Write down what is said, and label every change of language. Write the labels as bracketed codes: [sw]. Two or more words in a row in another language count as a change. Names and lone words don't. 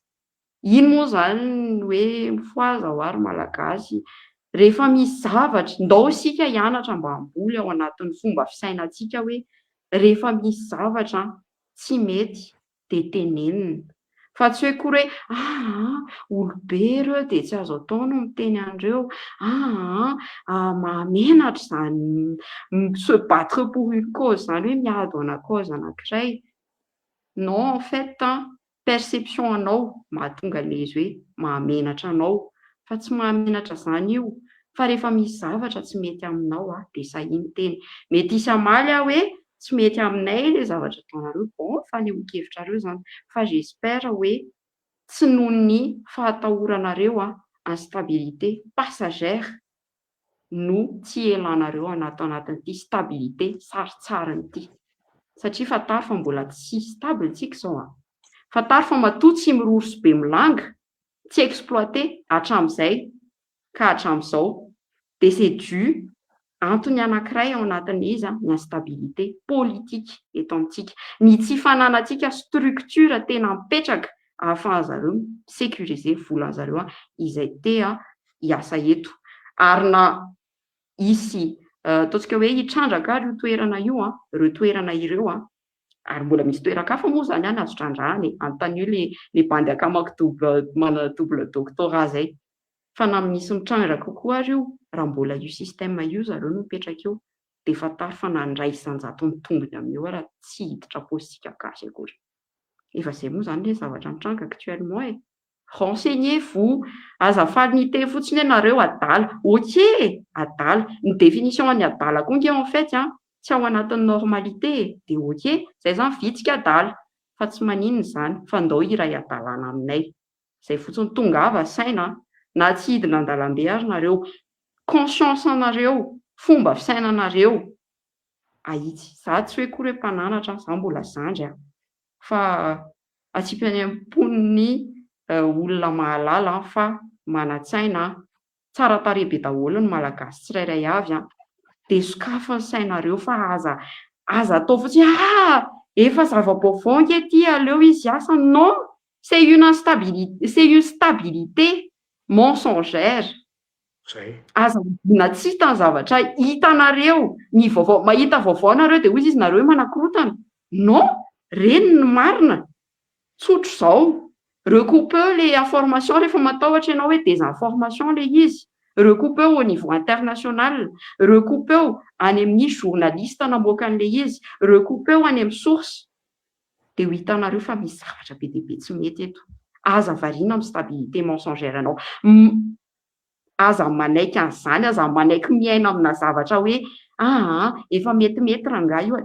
[mg] Ino moa zany hoe mifoaza ho ary malagasy rehefa misy zavatra ndao isika hianatra mba hamboly ao anatin'ny fomba fisainantsika hoe rehefa misy zavatra tsy mety dia tenenina. Fa tsy hoe kory hoe olobe ireo dia tsy azo atao no miteny an'ireo. Mahamenatra izany [fr] se battre pour une cause [mg] zany hoe miady ana-cause anankiray. [fr] Non, en fait, [mg] perception anao mahatonga ilay izy hoe mahamenatra anao. Fa tsy mahamenatra izany io. Fa rehefa misy zavatra tsy mety aminao dia sahiny teny. Mety hisy hamaly hoe tsy mety aminay ilay zavatra ataonareo. Bon, fanehoan-kevitra reo zany. Fa j'espère hoe tsy noho ny fahatahoranareo [fr] instabilité passagère [mg] no tsy elanareo anatin'ity stabilité saritsariny ity. Satria fataro fa mbola tsy stable tsika izao. Fataro fa matoa tsy miroroso be milanga, tsy exploité hatramin'izay ka hatramin'izao. Dia [fr] c'est dû [mg] antony anankiray ao anatin'izy ny [fr] instabilité politique [mg] eto amintsika. Ny tsy fananantsika structure tena mipetraka ahafahan'zareo sécuriser volan'zareo izay hiasa eto. Ary na hisy ataontsika hoe hitrandraka io toerana io, ireo toerana ireo, ary mbola misy toeran-kafa moa zany azo trandrahany anontany hoe le bandy akamako manana double doctorat zay. Fa na misy mitrandraka kokoa ary io raha mbola io système io zareo no mipetraka eo dia fataro fa nandray isan-jato mitongony amin'io raha tsy hiditra postika gasy akory. Efa izay moa zany ilay zavatra mitranga actuellement. [fr] Renseignez-vous, [mg] azafady ny teny fotsiny ianareo adala. Ok, adala. Ny définition any adala koa nge [fr] en fait [mg] tsy ao anatin'ny normalité dia ok, izay zany vitsika adala. Fa tsy maninona izany fa ndao iray adalana aminay. Izay fotsiny tonga ava saina na tsy hidina an-dalambe ary nareo, conscience anareo, fomba fisainanareo ahitsy. Za tsy hoe kory hoe mpananatra, za mbola zandry fa atsipany olona mahalala fa manan-tsaina tsara tarehy be daholo ny malagasy tsirairay avy dia sokafany sainareo fa aza atao fotsiny efa zava-baovao anke aleo izy asa. [fr] Non, c'est une stabilité mensongère. [mg] Aza na tsy hitany zavatra hitanareo ny vaovao, mahita vaovao nareo dia hoy izy nareo manakorotana. Non, reny ny marina. Tsotro izao. [fr] Recoupez les informations [mg] rehefa matahotra ianao hoe désinformation le izy. [fr] Recoupez au niveau international. [mg] Recoupez any amin'ny journaliste namoaka an'le izy. Recoupez any amin'ny source. Dia ho hitanareo fa misy zavatra be dia be tsy mety eto. Aza variana amin'ny [fr] stabilité mensongère [mg] anao. Aza manaiky an'izany, aza manaiky miaina amina zavatra hoe efa metimety rangahy io.